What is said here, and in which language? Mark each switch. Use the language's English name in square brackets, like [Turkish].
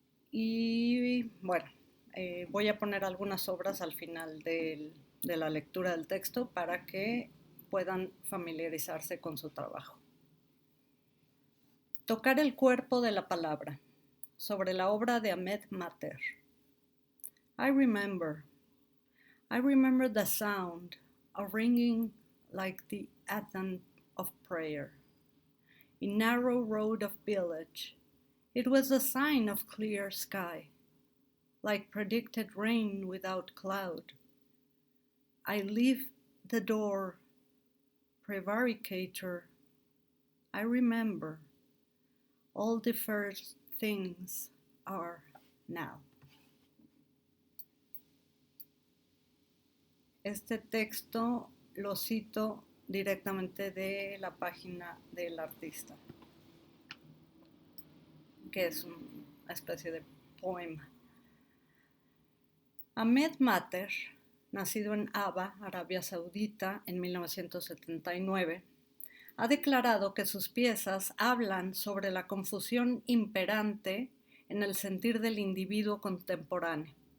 [Spanish] Y bueno, voy a poner algunas obras al final de la lectura del texto para que puedan familiarizarse con su trabajo. Tocar el cuerpo de la palabra, sobre la obra de Ahmed Mater. [English] I remember the sound of ringing like the adhan of prayer. In narrow road of village, it was a sign of clear sky. Like predicted rain without cloud. I leave the door, prevaricator. I remember all the first things are now. [Spanish] Este texto lo cito directamente de la página del artista, que es una especie de poema. Ahmed Mater, nacido en Aba, Arabia Saudita, en 1979, ha declarado que sus piezas hablan sobre la confusión imperante en el sentir del individuo contemporáneo.